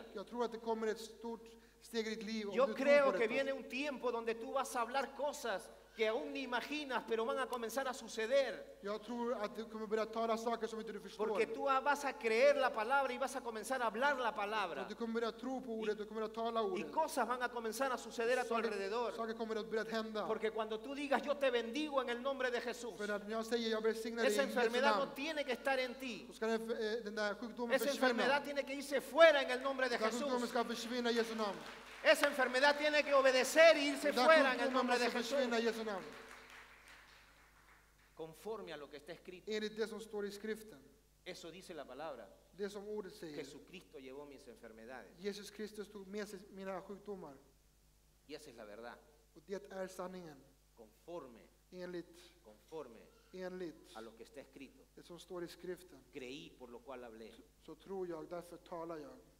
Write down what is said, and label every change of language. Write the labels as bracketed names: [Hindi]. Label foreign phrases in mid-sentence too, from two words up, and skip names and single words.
[Swedish] Jag tror att det kommer ett stort steg i ditt liv om [Spanish] Yo [Swedish] du [Spanish] creo [Swedish] tror på [Spanish] que [Swedish] detta. [Spanish] viene un tiempo donde tú vas a hablar cosas que aún ni imaginas, pero van a comenzar a suceder. [Swedish] Jag tror att du kommer börja tala saker som inte du förstår. [Spanish] Porque tú vas a creer la palabra y vas a comenzar a hablar la palabra. [Swedish] Du kommer börja tro på ordet, du kommer börja tala [Spanish] Y [Swedish] ordet. [Spanish] cosas van a comenzar a suceder a tu alrededor. [Swedish] Saker kommer att börja hända. [Spanish] Porque cuando tú digas yo te bendigo en el nombre de Jesús, [Swedish] För att när jag säger jag välsignar dig i [Spanish] esa [Swedish] Jesu [Spanish] enfermedad no [Swedish] namn, [Spanish] tiene que estar en ti. [Swedish] så ska den där sjukdomen [Spanish] Esa enfermedad [Swedish] försvinna. [Spanish] tiene que irse fuera en el nombre de [Swedish] Den där sjukdomen [Spanish] Jesús. [Swedish] ska försvinna i Jesu namn. [Spanish] Esa enfermedad tiene que obedecer y irse [Swedish] Den där [Spanish] fuera en el [Swedish] sjukdomen [Spanish] nombre de [Swedish] måste [Spanish] Jesús. [Swedish] försvinna i Jesu namn. [Spanish] Conforme a lo que está escrito. [Swedish] Enligt det som står i skriften. [Spanish] Eso dice la palabra. [Swedish] Det som ordet säger. [Spanish] Jesucristo llevó mis enfermedades. [Swedish] Jesus Kristus tog med sig mina sjukdomar. [Spanish] Y esa es la verdad. [Swedish] Och det är sanningen. [Spanish] Conforme [Swedish] Enligt [Spanish] a lo que está escrito. [Swedish] det som står i skriften. [Spanish] Creí, por lo cual hablé. [Swedish] Så tror jag, därför talar jag.